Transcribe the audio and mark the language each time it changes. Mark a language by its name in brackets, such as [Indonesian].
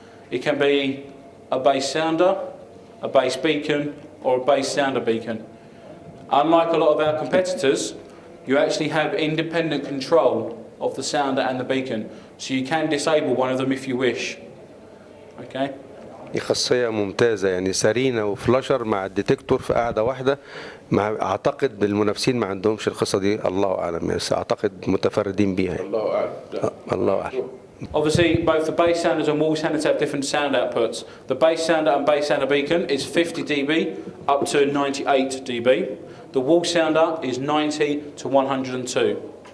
[English] It can be a bass sounder, a bass beacon, or a bass sounder beacon. Unlike a lot of our competitors, you actually have independent control of the sounder and the beacon, so you can disable one of them if you wish. Okay? [Arabic] دي خاصية ممتازة يعني سرينة وفلاشر مع الديتكتور في قاعدة واحدة مع أعتقد بالمنافسين ما عندهمش القصة دي الله أعلم بس أعتقد متفردين بيها يعني. الله أعلم. الله أعلم. [English] Obviously, both the bass sounders and wall sounders have different sound outputs. The bass sounder and bass sounder beacon is 50 dB up to 98 dB. The wall sounder is 90 to 102.